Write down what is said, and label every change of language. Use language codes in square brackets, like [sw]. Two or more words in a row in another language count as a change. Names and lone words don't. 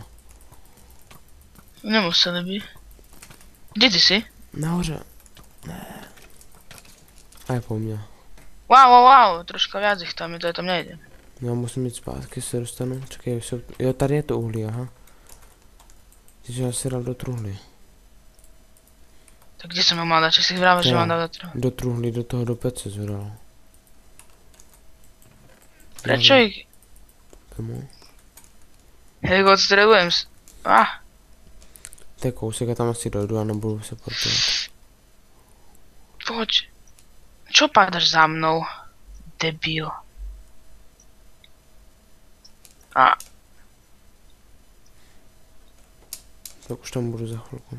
[sk] Nemuseli by. Kde ty si? [cs] Nahoře. Ne. A je po mně. [sk] Wow, troška viac ich tam je, to ja tam nejdem. [cs] Já musím jít zpátky, se dostanu. Čekej, jsou... Jo, tady je to uhlí, aha. Ty jsi asi dal do truhly. [sk] Tak kde som ho mal dať? Či si vravel, že Ja. mám dať do trhu? [cs] Do truhly, do toho do pece zvedal. [sk] Prečo ich? Tomu. Ja ich odstrelujem. [cs] To je kousek a tam asi dojdu a nebudu se portovat. [sk] Poď. Čo pádaš za mnou? Debil. A, [cs] Tak už tam budu za chvilku.